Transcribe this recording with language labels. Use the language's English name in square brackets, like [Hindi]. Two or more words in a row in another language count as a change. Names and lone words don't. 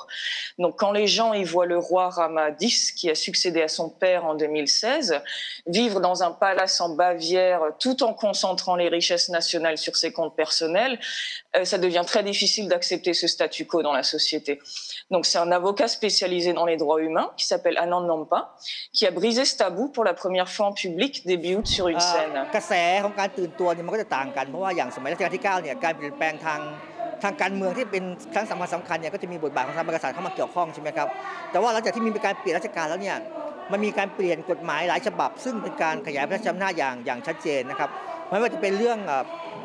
[French] Donc quand les gens y voient le roi Rama X, qui a succédé à son père en 2016, vivre dans un palace en Bavière tout en concentrant les richesses nationales sur ses comptes personnels, ça devient très difficile d'accepter ce statu quo dans la société. Donc c'est un avocat spécialisé dans les droits humains qui s'appelle Anand Nampa qui a brisé ce tabou pour la première fois en public début août sur une scène. [Thai] กระแสของการตื่นตัวเนี่ยมันก็จะต่างกันเพราะว่าอย่างสมัยรัชกาลที่9เนี่ยการเปลี่ยนแปลงทางการเมืองที่เป็นครั้งสำคัญเนี่ยก็จะมีบทบาทของสถาบันกษัตริย์เข้ามาเกี่ยวข้องใช่ไหมครับแต่ว่าหลังจากที่ มีการเปลี่ยนราชการแล้วเนี่ยมันมีการเปลี่ยนกฎหมายหลายฉบับซึ่งเป็นการขยายพระราชอำนาจอย่างชัดเจนนะครับไม่ว่าจะเป็นเรื่องพ